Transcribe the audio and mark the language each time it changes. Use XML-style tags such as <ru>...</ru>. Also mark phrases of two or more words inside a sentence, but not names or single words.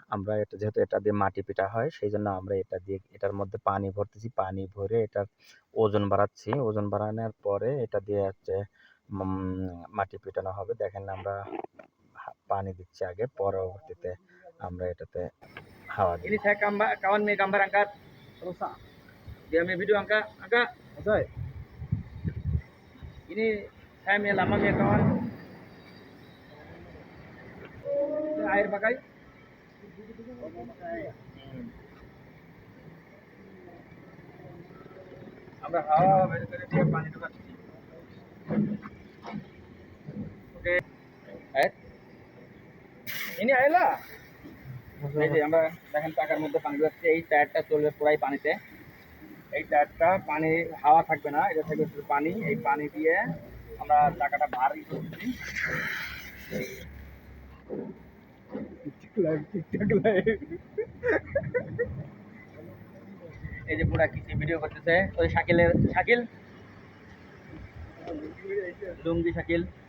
<bn>আমরা এটা যেহেতু এটা দিয়ে মাটি পিটা হয়, সেইজন্য আমরা এটা দিয়ে এটার মধ্যে পানি ভরতেছি। পানি ভরে এটার ওজন বাড়াচ্ছি। ওজন বাড়ানোর পরে এটা দিয়ে হচ্ছে উম মাটি পিটানো হবে। দেখেন আমরা পানি দিচ্ছি আগে, পরবর্তীতে আমরা এটাতে হাওয়া Ini দিব।</bn> <ms>saya kawan nih gambar angkat rusak. Dia ambil video angkat, angkat. Selesai. Ini saya ambil lama ya kawan. Ini air pakai.</ms> <bn>আমরা হাওয়া বের করে দিয়ে পানি ঢোকাচ্ছি। ওকে</bn> <ms>ini air lah</ms> <bn>এই যে আমরা দেখেন টাকার মধ্যে পানি ঢোকাচ্ছি। এই টায়ারটা চলবে পুরাই পানিতে। এই টায়ারটা পানি হাওয়া থাকবে না, এটা থাকবে শুধু পানি। এই পানি দিয়ে আমরা টাকাটা ভারী করছি। এই যে পুরা কিছু ভিডিও করতেছে ওই শাকিল লুঙ্গি শাকিল।</bn>